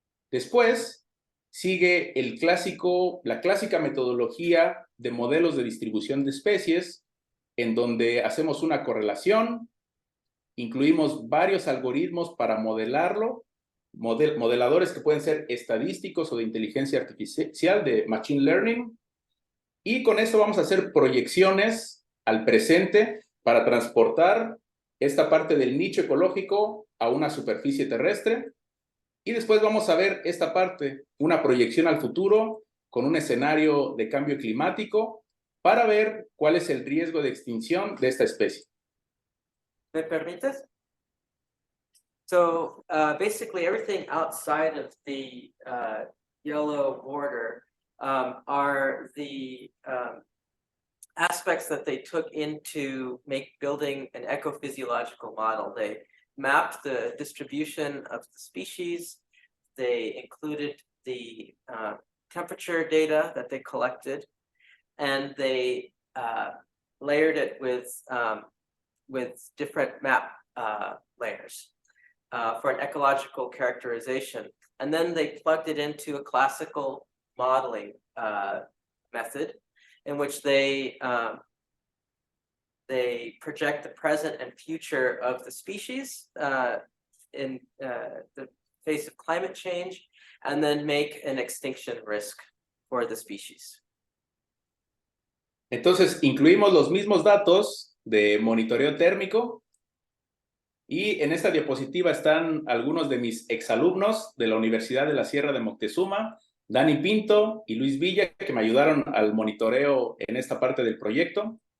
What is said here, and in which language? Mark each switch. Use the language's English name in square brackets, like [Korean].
[Spanish] Después, sigue la clásica metodología de modelos de distribución de especies, en donde hacemos una correlación, incluimos varios algoritmos para modelarlo, modeladores que pueden ser estadísticos o de inteligencia artificial, de machine learning, y con eso vamos a hacer proyecciones al presente para transportar esta parte del nicho ecológico a una superficie terrestre. Y después vamos a ver esta parte, una proyección al futuro con un escenario de cambio climático para ver cuál es el riesgo de extinción de esta especie. ¿Me permites? [English] So basically everything outside of the yellow border are the aspects that they took into building an ecophysiological model. They mapped the distribution of the species. They included the temperature data that they collected, and they layered it with different map layers for an ecological characterization. And then they plugged it into a classical modeling method in which they project the present and future of the species in the face of climate change, and then make an extinction risk for the species. [Spanish] Entonces, incluimos los mismos datos de monitoreo térmico, y en esta diapositiva están algunos de mis exalumnos de la Universidad de la Sierra de Moctezuma, Dani Pinto y Luis Villa, que me ayudaron al monitoreo en esta parte del proyecto.